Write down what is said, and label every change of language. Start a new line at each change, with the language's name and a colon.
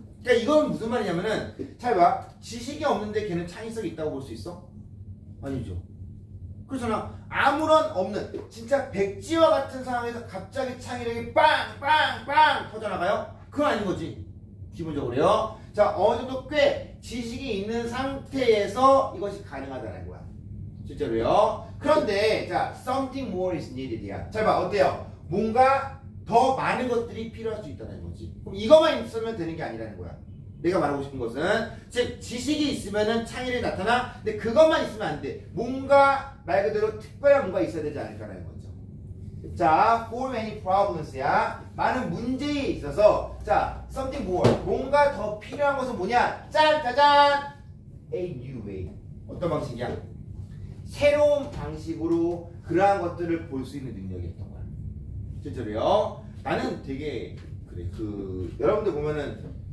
Korean: 그러니까 이건 무슨 말이냐면은, 잘 봐. 지식이 없는데 걔는 창의성이 있다고 볼 수 있어? 아니죠. 그렇잖아. 아무런 없는, 진짜 백지와 같은 상황에서 갑자기 창의력이 빵빵빵 터져나가요? 그건 아닌 거지. 기본적으로요. 자, 어느 정도 꽤 지식이 있는 상태에서 이것이 가능하다는 거야. 실제로요. 그런데 자,
English: something more is needed
Korean: 야. 잘 봐. 어때요? 뭔가 더 많은 것들이 필요할 수 있다는 거지. 그럼 이것만 있으면 되는 게 아니라는 거야. 내가 말하고 싶은 것은, 즉 지식이 있으면은 창의력이 나타나. 근데 그것만 있으면 안 돼. 뭔가 말 그대로 특별한 뭔가 있어야 되지 않을까라는 거죠. 자,
English: for many problems
Korean: 야. 많은 문제에 있어서, 자,
English: something more.
Korean: 뭔가 더 필요한 것은 뭐냐? 짠, 짜잔.
English: A new way.
Korean: 어떤 방식이야? 새로운 방식으로 그러한 것들을 볼 수 있는 능력이었던 거야. 실제로요. 나는 되게 그래. 여러분들 보면은